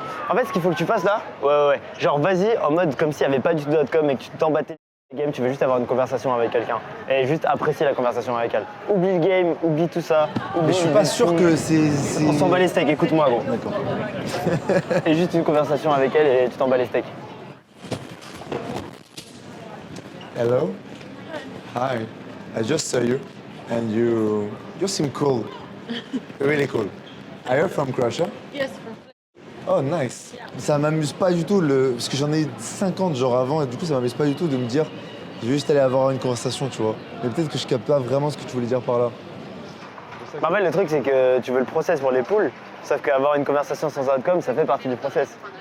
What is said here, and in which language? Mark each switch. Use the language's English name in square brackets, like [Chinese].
[French] En fait, ce qu'il faut que tu fasses là, ouais. Genre, vas-y en mode comme s'il n'y avait pas du tout .com et que tu t'embattais le game, tu veux juste avoir une conversation avec quelqu'un. Et juste apprécier la conversation avec elle. Oublie le game, oublie tout ça. Mais je suis pas sûr que c'est... On s'en bat les steaks, écoute-moi gros. D'accord. Et juste une conversation avec elle et tu t'en bats les steaks. [English] Hello? Hi. I just saw you, and you seem cool. Really cool. Are you from Croatia? Yes. Oh, nice. [French] Ça m'amuse pas du tout, parce que j'en ai 50 genre avant, et du coup ça m'amuse pas du tout de me dire je vais juste aller avoir une conversation, tu vois. Mais peut-être que je capte pas vraiment ce que tu voulais dire par là. En fait, le truc, c'est que tu veux le process pour les poules, sauf qu'avoir une conversation sans outcome, ça fait partie du process.